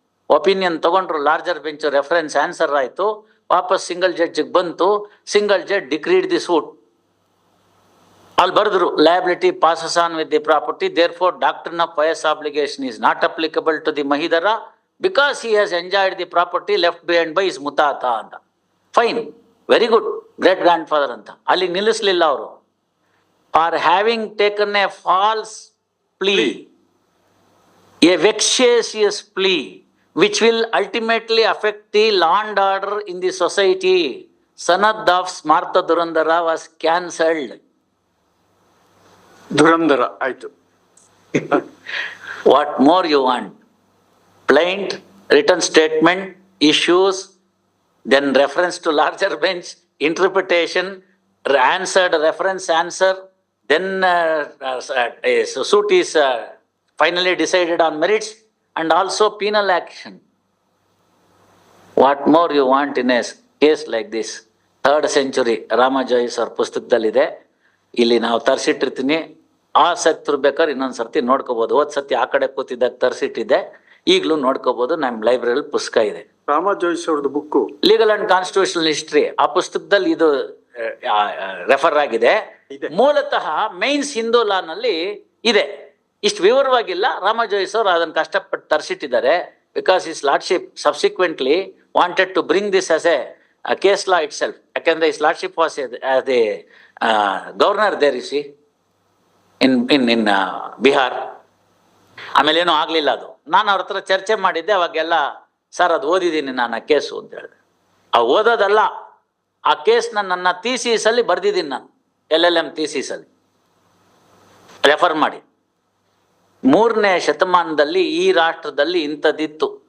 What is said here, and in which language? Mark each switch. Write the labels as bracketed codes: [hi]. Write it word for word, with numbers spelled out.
[kn] Opinion ತಗೊಂಡ್ರು larger bench, reference answer ಆಯಿತು, ವಾಪಸ್ ಸಿಂಗಲ್ ಜಡ್ಜಿಗೆ ಬಂತು, [en] Single judge decreed the suit. [kn] ಅಲ್ಲಿ ಬರೆದ್ರು [en] Liability passes on with the property, therefore doctrine of pious obligation is not applicable to the Mahidhara because he has enjoyed the property left behind by his ಮುತಾತ ಅಂತ. Fine, very good, great grandfather ಅಂತ. [kn] ಅಲ್ಲಿ ನಿಲ್ಲಿಸ್ಲಿಲ್ಲ ಅವರು. [en] For having taken a false plea, a vexatious plea which will ultimately affect the law and order in the society, sanad of smartha durandara was cancelled. [kn] Dhurandhar ಆಯ್ತು. [en] What more you want? Plaint, written statement, issues, then reference to larger bench, interpretation, answered reference answer, then uh, uh, uh, suit is uh, finally decided on merits and also penal action. What more you want in a case like this? Third century Ramajoyce or [kn] ಪುಸ್ತಕದಲ್ಲಿದೆ, ಇಲ್ಲಿ ನಾವು ತರಿಸಿಟ್ಟಿರ್ತೀನಿ. ಆ ಸತ್ರು ಬೇಕಾದ್ರೆ ಇನ್ನೊಂದು ಸರ್ತಿ ನೋಡ್ಕೋಬಹುದು. ಹೋದ್ ಸತಿ ಆ ಕಡೆ ಕೂತಿದ್ದಾಗ ತರಿಸಿಟ್ಟಿದ್ದೆ, ಈಗಲೂ ನೋಡ್ಕೋಬಹುದು, ನಮ್ಮ ಲೈಬ್ರರಿಲಿ ಪುಸ್ತಕ ಇದೆ. ರಾಮ ಜೋಯ್ಸ್ ಅವ್ರದ್ದು book legal and constitutional history, ಆ ಪುಸ್ತಕದಲ್ಲಿ ಇದು ರೆಫರ್ ಆಗಿದೆ. ಇದೆ. ಮೂಲತಃ ಮೈನ್ಸ್ ಹಿಂದೂ ಲಾನಲ್ಲಿ ಇದೆ, ಇಷ್ಟು ವಿವರವಾಗಿಲ್ಲ. ರಾಮ ಜೋಯಿಸ್ ಅವರು ಅದನ್ನು ಕಷ್ಟಪಟ್ಟು ತರಿಸಿಟ್ಟಿದ್ದಾರೆ. Because [en] his lordship subsequently wanted to bring this as a case law itself, [kn] ಯಾಕೆಂದ್ರೆ [en] His lordship was the uh, governor there, you see, in in in uh, Bihar. [kn] ಆಮೇಲೆ ಏನೋ ಆಗ್ಲಿಲ್ಲ ಅದು. ನಾನು ಅವ್ರ ಹತ್ರ ಚರ್ಚೆ ಮಾಡಿದ್ದೆ ಅವಾಗೆಲ್ಲ, ಸರ್ ಅದು ಓದಿದ್ದೀನಿ ನಾನು ಆ ಕೇಸು ಅಂತ ಹೇಳಿದೆ. ಆ ಓದೋದಲ್ಲ, ಆ ಕೇಸ್ನ ನನ್ನ ಥೀಸಿಸಲ್ಲಿ ಬರ್ದಿದ್ದೀನಿ ನಾನು, ಎಲ್ ಎಲ್ ಎಂ ಥೀಸಿಸಲ್ಲಿ ರೆಫರ್ ಮಾಡಿ. ಮೂರನೇ ಶತಮಾನದಲ್ಲಿ ಈ ರಾಷ್ಟ್ರದಲ್ಲಿ ಇಂಥದ್ದಿತ್ತು.